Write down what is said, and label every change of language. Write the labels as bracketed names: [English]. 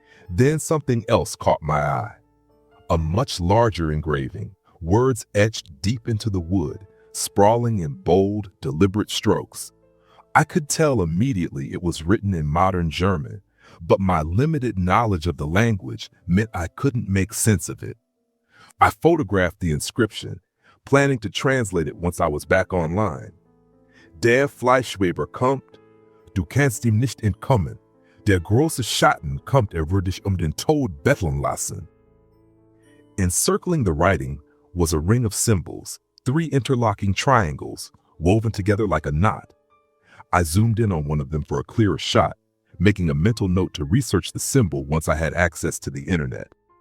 [English] Then something else caught my eye. A much larger engraving, words etched deep into the wood, sprawling in bold, deliberate strokes. I could tell immediately it was written in modern German, but my limited knowledge of the language meant I couldn't make sense of it. I photographed the inscription, planning to translate it once I was back online. [German] Der Fleischweber kommt, du kannst ihm nicht entkommen. Der große Schatten kommt, wird dich den Tod betteln lassen. [English] Encircling the writing was a ring of symbols, 3 interlocking triangles, woven together like a knot. I zoomed in on one of them for a clearer shot, making a mental note to research the symbol once I had access to the internet.